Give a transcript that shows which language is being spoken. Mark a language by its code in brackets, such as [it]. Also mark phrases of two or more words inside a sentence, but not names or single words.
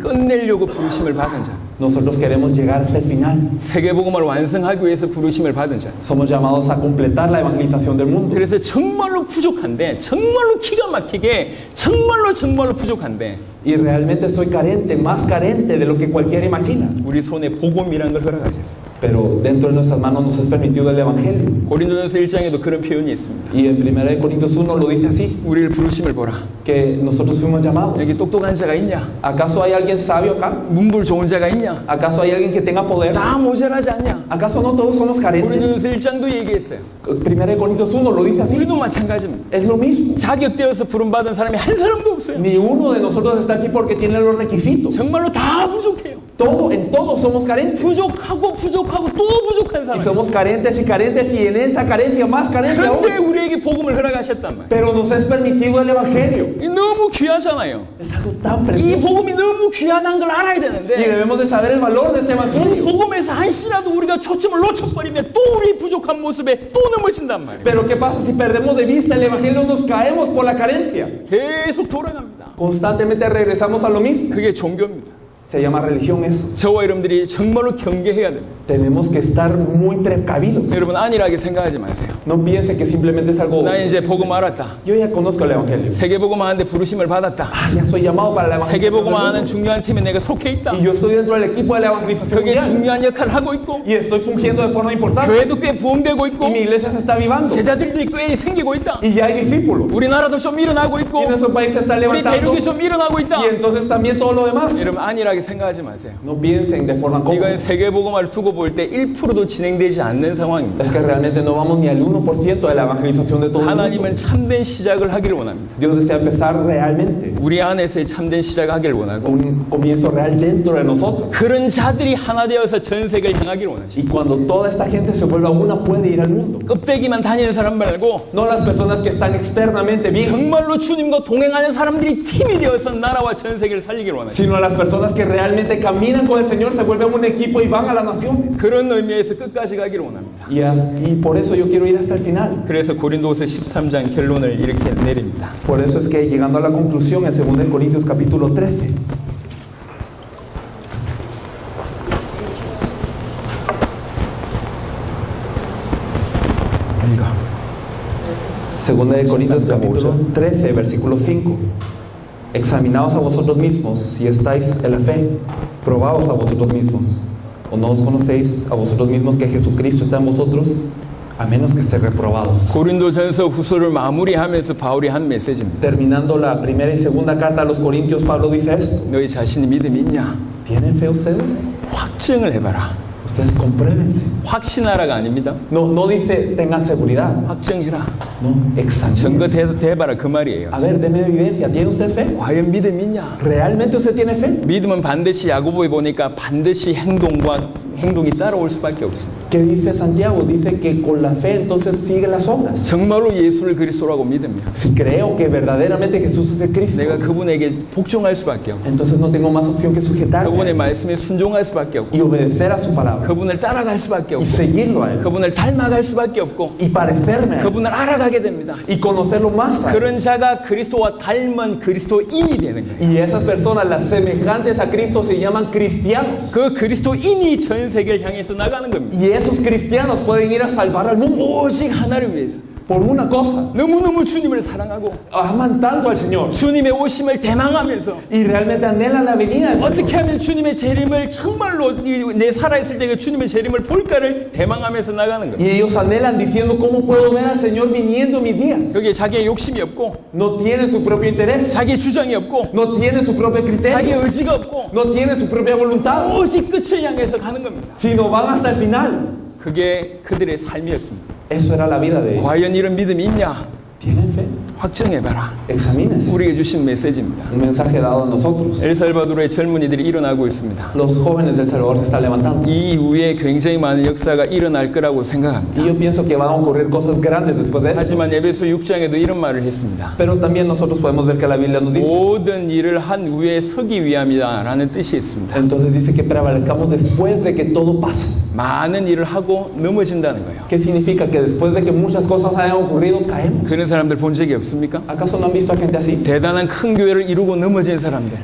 [ko] 우리는 끝내려고 부르심을 받은 자. [es] Nosotros queremos llegar hasta el final. [ko] 세계복음을 완성하기 위해서 부르심을 받은 자. [es] Somos llamados a completar la evangelización del mundo. [ko] 그래서 정말로 부족한데, 정말로 기가 막히게, 정말로 부족한데, [es] Y realmente soy carente, más carente de lo que cualquiera imagina. [ko] 우리 손에 복음이라는 걸 허락하셨어요. [es] Pero dentro de nuestras manos nos es permitido el evangelio. [ko] 고린도전서 1장에도 그런 표현이 있습니다. [es] Y en 1 Corintios 1 lo dice así, [ko] 우리를 부르심을 보라. [es] que nosotros fuimos llamados. [ko] 여기 똑똑한 자가 있냐? [es] ¿Acaso hay alguien sabio acá? [ko] 문불 좋은 자가 있냐? [es] ¿Acaso hay alguien que tenga poder? [ko] 다 모자라지 않냐? [es] ¿Acaso no todos somos carentes? [ko] 고린도전서 1장도 얘기했어요. [es] 1 Corintios 1 lo dice así. [ko] 우리도 마찬가지입니다. [es] Es lo mismo. [ko] 자격되어서 부름받은 사람이 한 사람도 없어요. [es] Ni uno de nosotros está aquí porque tiene los requisitos. [ko] 정말로 다 부족해요. [es] En todo somos carentes. [ko] 부족하고 또 부족한 [es] Y [ko] 사람. [es] somos carentes y carentes y en esa carencia más carente aún. [ko] 그런데 우리에게 복음을 허락하셨단 말이에요. [es] Pero nos es permitido el evangelio. [ko] 이 너무 귀하잖아요. [es] Es algo tan [ko] 이 [es] precioso. [ko] 복음이 너무 귀하다는 걸 알아야 [es] Y [ko] 되는데 [es] debemos de saber el valor de este [ko] 이 [es] evangelio. [ko] 복음에서 한시라도 우리가 초점을 놓쳐버리면 또 우리 부족한 모습에 또 넘어진단 말이에요. [es] Pero ¿qué pasa si perdemos de vista el evangelio? Nos caemos por la carencia. [ko] 계속 돌아갑니다. [es] Constantemente regresamos a lo mismo. [ko] 그게 종교입니다. [es] Se llama religión eso. [ko] 저와 여러분들이 정말로 경계해야 됩니다. [es] Tenemos que estar muy precavidos. [ko] 여러분 안일하게 생각하지 마세요. [es] No piense que simplemente es algo. [ko] 나 이제 복음 알았다. [es] Yo ya conozco el evangelio. [ko] 세계복음 하는데 부르심을 받았다. [es] Ya soy llamado para la evangelización. [ko] 세계복음 [es] del [ko] 하는 [es] mundo. [ko] 중요한 팀에 내가 속해 있다. [es] Y yo estoy dentro del equipo de la evangelización [ko] 그게 [es] mundial. [ko] 중요한 역할을 하고 있고 [es] Y estoy fungiendo de forma importante. [ko] 교회도 꽤 부흥되고 있고 [es] Y mi iglesia se está avivando. [ko] 제자들도 꽤 생기고 있다. [es] Y ya hay discípulos. [ko] 우리나라도 좀 일어나고 있고 [es] Y nuestro país se está [ko] 우리 [es] levantando. [ko] 대륙이 좀 일어나고 있다. [es] Y entonces también todo lo demás. [ko] 여러분 안일하게 생각하지 마세요. [es] No piensen de forma cómoda. [ko] 이건 세계복음화를 두고 볼 때 1%도 진행되지 않는 상황입니다. [es] Es que realmente no vamos ni al 1% de la evangelización de todo el mundo. [ko] 하나님은 참된 시작을 하기를 원합니다. [es] Dios desea empezar realmente. [ko] 우리 안에서의 참된 시작을 하기를 원하고 [es] Un comienzo real dentro de nosotros. [ko] 그런 자들이 하나 되어서 전 세계를 향하기를 원하시고 [es] Y cuando toda esta gente se vuelva una, puede ir al mundo. [ko] 껍데기만 다니는 사람 말고 [es] No las personas que están externamente bien, [ko] 정말로 주님과 동행하는 사람들이 팀이 되어서 나라와 전 세계를 살리기를 원하시고 [es] sino las personas que realmente caminan con el Señor, se vuelven un equipo y van a las naciones. [ko] 그런 의미에서 끝까지 가기를 원합니다. [es] Y por eso yo quiero ir hasta el final. [ko] 그래서 고린도후서 13장 결론을 이렇게 내립니다. [es] Por eso es que llegando a la conclusión en 2 Corintios capítulo 13. Segunda de Corintios capítulo 13, versículo 5. Examinaos a vosotros mismos si estáis en la fe, probaos a vosotros mismos. ¿O no os conocéis a vosotros mismos que Jesucristo está en vosotros, a menos que estén reprobados. [ko] 고린도전서 후서를 마무리하면서 바울이 한 메시지입니다. [es] Terminando la primera y segunda carta a los Corintios, Pablo dice esto. [ko] 너희 자신이 믿음이 있냐? [es] ¿Tienen fe ustedes? [ko] 확증을 해봐라. [es] Ustedes compruébense. [ko] 확신하라가 아닙니다. [es] No dice tengan seguridad. [ko] 확정해라. [es] No, examinen. [ko] 증거 대봐라 그 말이에요. [es] A ver, deme evidencia. ¿Tiene usted fe? [ko] 과연 믿음이 있냐? [es] ¿Realmente usted tiene fe? [ko] 믿음은 반드시 야고보에 보니까 반드시 행동이 따라올 수밖에 없습니다. [es] ¿Qué dice Santiago? Dice que con la fe entonces sigue las obras. [ko] 정말로 예수를 그리스도라고 믿으면 [es] Si creo que verdaderamente Jesús es el Cristo, [ko] 내가 그분에게 복종할 수밖에 없고 [es] entonces no tengo más opción que sujetarme [ko] 그분의 말씀에 순종할 수밖에 없고 [es] y obedecer a su palabra [ko] 그분을 따라갈 수밖에 [es] y [ko] 없고 [es] seguirlo a él [ko] 그분을 닮아갈 수밖에 없고 [es] y parecerme a él [ko] 그분을 알아가게 됩니다. [es] y conocerlo más a él. [ko] 그런 자가 그리스도와 닮은 그리스도인이 되는 거예요. [es] Y esas personas, las semejantes a Cristo, se llaman cristianos. [ko] 그 그리스도인이 전 세계를 향해서 나가는 겁니다. [es] Y esos cristianos pueden ir a salvar al mundo [ko] 오직 하나를 위해서 [es] por una cosa. [ko] 너무너무 주님을 사랑하고 [es] Aman tanto al Señor [ko] 주님의 오심을 대망하면서 [es] y realmente anhelan la venida del [ko] 어떻게 [es] Señor. [ko] 하면 주님의 재림을 정말로 내 살아있을 때 그 주님의 재림을 볼까를 대망하면서 나가는 거예요. [es] Y ellos anhelan diciendo, ¿cómo puedo ver al Señor viniendo en mis días? [ko] 여기에 자기의 욕심이 없고 [es] No tienen su propio interés, [ko] 자기의 주장이 없고 [es] no tienen su propio [ko] 자기의 [es] criterio, [ko] 의지가 없고 [es] no tienen su propia voluntad, [ko] 오직 끝을 향해서 가는 겁니다. [es] sino van hasta el final. [ko] 그게 그들의 삶이었습니다. [es] Eso era la vida de ellos. [ko] 과연 이런 믿음이 있냐? [es] ¿Tienen fe? [ko] 확정해봐라. [es] Examínense. [ko] 우리에게 주신 메시지입니다. [es] Un mensaje dado a nosotros. [ko] 엘살바도르의 젊은이들이 일어나고 있습니다. [es] Los jóvenes del Salvador se están levantando. [ko] 이 이후에 굉장히 많은 역사가 일어날 거라고 생각합니다. [es] Y yo pienso que van a ocurrir cosas grandes después de eso. [ko] 하지만 에베소 6장에도 이런 말을 했습니다. [es] Pero también nosotros podemos ver que la Biblia nos dice. [ko] 모든 일을 한 후에 서기 위함이다 라는 뜻이 있습니다. [es] Entonces dice que prevalezcamos después de que todo pase. [ko] 많은 일을 하고 넘어진다는 거예요. [es] ¿Qué significa? Que después de que muchas cosas hayan ocurrido, caemos. [ko] 그런 사람들 본 적이 없습니까? [es] ¿Acaso no han visto a gente así? [ko] 대단한 큰 교회를 이루고 넘어진 사람들,